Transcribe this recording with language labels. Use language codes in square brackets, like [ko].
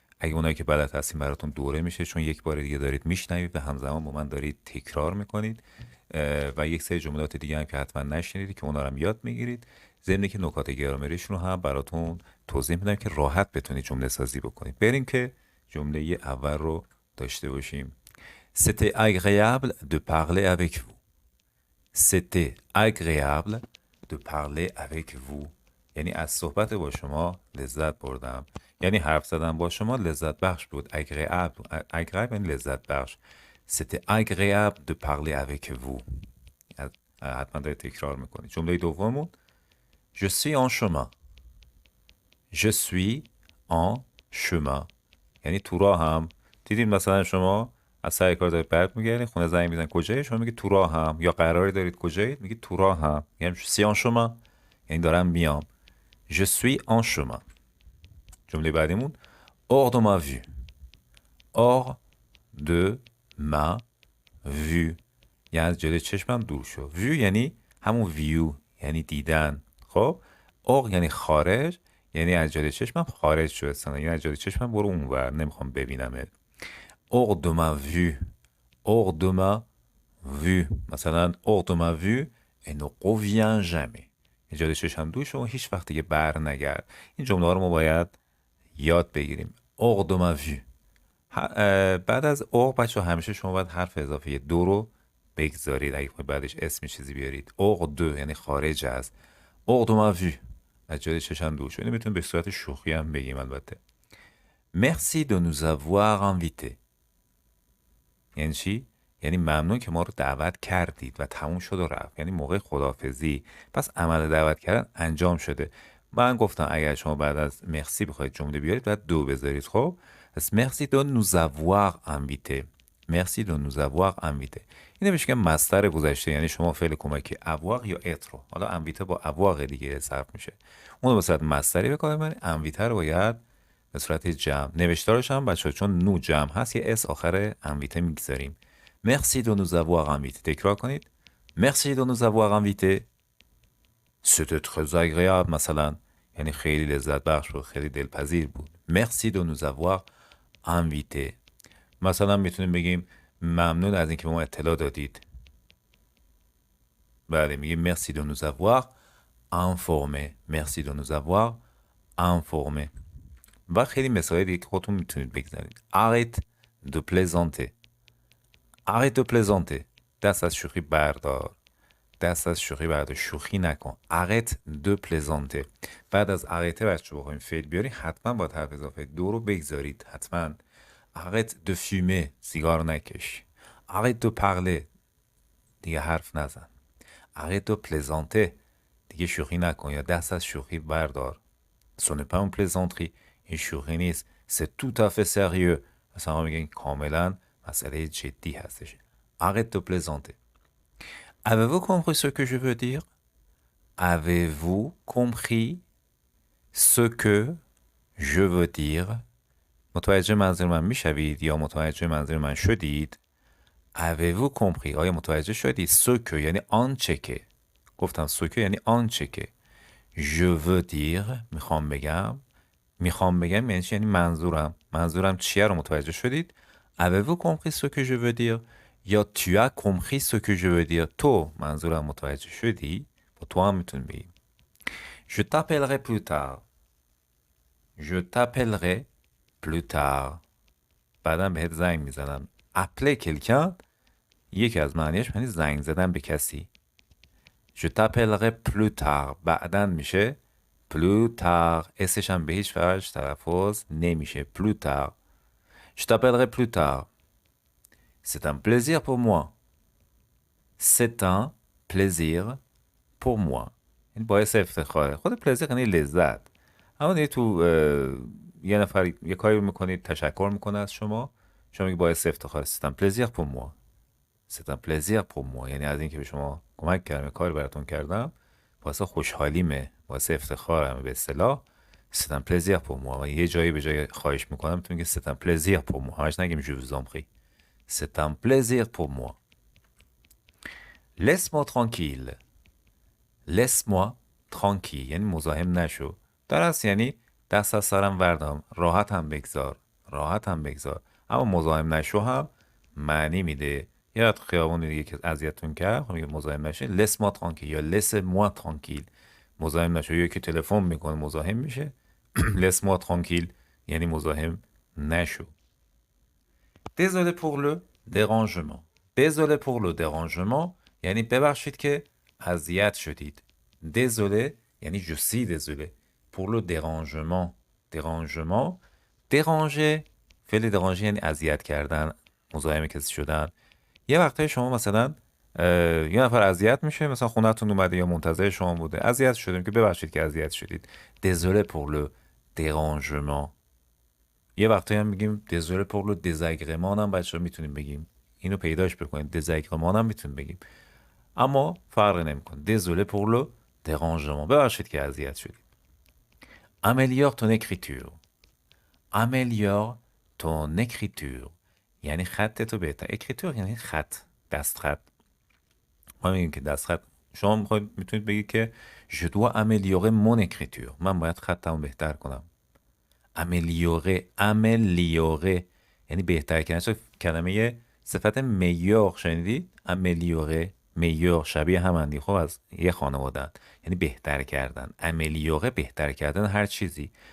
[fa] اگه اونایی که بلد هستین براتون دوره میشه، چون یک بار دیگه دارید میشنوید و همزمان با من دارید تکرار میکنید و یک سری جملات دیگه هم که حتما نشنیدید که اونا رو هم یاد میگیرید. ضمن که نکات گرامریشون رو هم براتون توضیح میدم که راحت بتونید جمله سازی بکنید. بریم که جمله اول رو داشته باشیم. [fr] C'était agréable de parler avec vous. C'était agréable de parler avec vous. [fa] یعنی از صحبت با شما لذت بردم. یعنی حرف زدن با شما لذت بخش بود. agréable یعنی لذت بخش. [fr] C'était agréable de parler avec vous. [fa] حتما دارید تکرار میکنید. جمله دوممون [fr] Je suis en chemin. Je suis en chemin. [fa] یعنی تو راه هم. دیدین مثلا شما از سر کار دارید برد میگردین، خونه زنگ میزن کجایی، شما میگید تو راه هم، یا قراری دارید کجایید میگید تو راه هم. یعنی [fr] je suis en chemin، [fa] یعنی دارم میام. [fr] je suis en chemin. [fa] جمله بعدیمون [fr] hors de ma vue. hors de ma vue [fa] یعنی از جلوی چشمم دور شو. view یعنی همون view، یعنی دیدن. خب hors یعنی خارج، یعنی از جلوی چشمم خارج شو اصلا، یعنی از جلوی چشمم برو اونور، نمیخوام ببینمت. [fr] hors de ma vue. hors de ma vue. مثلا hors de ma vue et ne revient jamais. [fa] جلوی چشم دور شو و هیچ وقت دیگه بر نگرد. این جمله ها رو ما باید یاد بگیریم. [fr] hors de ma vue. [fa] بعد از hors بچه همیشه شما باید حرف اضافه دو رو بگذارید. اگه بعدش اسم چیزی بیارید hors de یعنی خارج از. [fr] hors de ma vue [fa] از جلوی چشم دور شو. اینو میتونیم به صورت شوخی هم بگیم البته. [fr] merci de nous avoir invités. [fa] یعنی چی؟ یعنی ممنون که ما رو دعوت کردید و تموم شد و رفت، یعنی موقع خداحافظی. پس عمل دعوت کردن انجام شده. من گفتم اگر شما بعد از مرسی بخواید جمله بیارید باید دو بذارید. خب پس مرسی دو [fr] nous avoir invité. [fa] مرسی دو [fr] nous avoir invité. [fa] اینو بهش میگن مصدر گذشته، یعنی شما فعل کمکی avoir یا être رو، حالا انویته با avoir دیگه صرف میشه، اون رو به صورت مصدری به کار میبرید. انویته رو باید به صورت جمع. نوشتارش هم بچه چون نو جمع هست یه اس آخر انویته میگذاریم. [fr] Merci de nous avoir invités. [fa] تکرار کنید. [fr] Merci de nous avoir invités. C'était très agréable [fa] مثلا، یعنی خیلی لذت بخش بود، خیلی دلپذیر بود. [fr] Merci de nous avoir invités. [fa] مثلا میتونیم بگیم ممنون از اینکه به ما اطلاع دادید. بله میگیم [fr] merci de nous avoir informés. Merci de nous avoir informés. [fa] و خیلی مثال دیگه که خودتون میتونید بگذارید. [fr] Arrête de plaisanter. Arrête de plaisanter. [fa] دست از شوخی بردار. دست از شوخی بردار. شوخی نکن. [fr] Arrête de plaisanter. [fa] بعد از arrêter بچه بخوایم فعل بیاری حتما باید حرف اضافه دو رو بگذارید. حتما. [fr] Arrête de fumer. [fa] سیگار نکش. [fr] Arrête de parler. [fa] دیگه حرف نزن. [fr] Arrête de plaisanter. [fa] دیگه شوخی نکن یا دست از شوخی بردار. [fr] Ce n'est pas une plaisanterie. [fa] این شوخی نیست. [fr] C'est tout à fait sérieux. [fa] مثلا میگن کاملا مسئله جدی هستش. [fr] Arrête de plaisanter. Avez-vous compris ce que je veux dire? Avez-vous compris ce que je veux dire? [fa] متوجه منظور من میشوید یا متوجه منظور من شدید؟ [fr] Avez-vous compris؟ [fa] آیا متوجه شدید؟ [fr] Ce que [fa] یعنی آنچه که. گفتم [fr] ce que [fa] یعنی آنچه که. [fr] Je veux dire [fa] میخوام بگم. میخوام بگم یعنی چی؟ یعنی منظورم چیه رو متوجه شدید؟ [fr] Avez-vous compris ce que je veux dire؟ [fa] یا [fr] tu as compris ce que je veux dire؟ [fa] تو منظورم متوجه شدی؟ با تو هم میتونی بگی. [fr] Je t'appellerai plus tard. Je t'appellerai plus tard. [fa] بعدا بهت زنگ میزنم. appeler quelqu'un یکی از معنیش یعنی زنگ زدن به کسی. [fr] Je t'appellerai plus tard [fa] بعدن میشه [fr] plus tard. [fa] اسش هم به هیچ وجه تلفظ نمیشه. [fr] plus tard. Je t'appellerai plus tard. C'est un plaisir pour moi. C'est un plaisir pour moi. [fa] این باعث افتخاره. خود پلزیر یعنی لذت. اما دیگه تو یه نفر یه کاری میکنید تشکر میکنه از شما، شما میگی باعث افتخاره. [fr] C'est un plaisir pour moi. c'est un plaisir pour moi. [fa] یعنی از اینکه به شما کمک کردم، کار براتون کردم، واسه خوشحالیمه، واسه افتخارم به اصطلاح. [fr] c'est un plaisir pour moi. [fa] و یه جایی به جای خواهش میکنم میتونید که [fr] c'est un plaisir pour moi. [fa] همش نگیم [fr] je vous en prie. c'est un plaisir pour moi. laisse-moi tranquille. laisse-moi tranquille [fa] یعنی مزاحم نشو. درست یعنی دست از سرم وردام، راحت هم بگذار، راحت هم بگذار. اما مزاحم نشو هم معنی میده. یا خیابون دیگه که اذیتتون کرد، خب میگه مزاحم نشه، [fr] laisse moi tranquille [fa] یا laisse moi tranquille. مزاحم نشو. یا که تلفن میکنه مزاحم میشه، [fr] laisse moi tranquille [fa] یعنی مزاحم نشو. [fr] désolé pour le dérangement. désolé pour le dérangement [fa] یعنی ببخشید که اذیت شدید. [fr] désolé [fa] یعنی [fr] je suis désolé. pour le dérangement. [fa] dérangement déranger فعل déranger یعنی اذیت کردن، مزاحم کسی شدن. یه وقتایی شما مثلا یه نفر اذیت میشه، مثلا خونه‌تون اومده یا منتظر شما بوده، اذیت شدیم که ببخشید که اذیت شدید. [fr] désolé pour le dérangement. [fa] یه وقتایی هم میگیم [fr] désolé pour le désagrément [fa] هم بچه‌ها میتونیم بگیم. اینو پیداش بکنید. désagrément هم میتونیم بگیم. اما فرق نمیکنه. [fr] désolé pour le dérangement. [fa] ببخشید که اذیت شدید. [fr] améliore ton écriture. améliore ton écriture [fa] یعنی خط تو بهتر. écriture یعنی خط، دست خط. ما میگیم که دست خط. شما میتونید بگید که [fr] je dois améliorer mon écriture. [fa] من باید خطمو بهتر کنم. améliorer améliorer یعنی بهتر کردن. کلمه صفت meilleur شنیدید؟ améliorer meilleur شبیه همندی، خب از یه خانواده‌اند. یعنی بهتر کردن. améliorer بهتر کردن هر چیزی.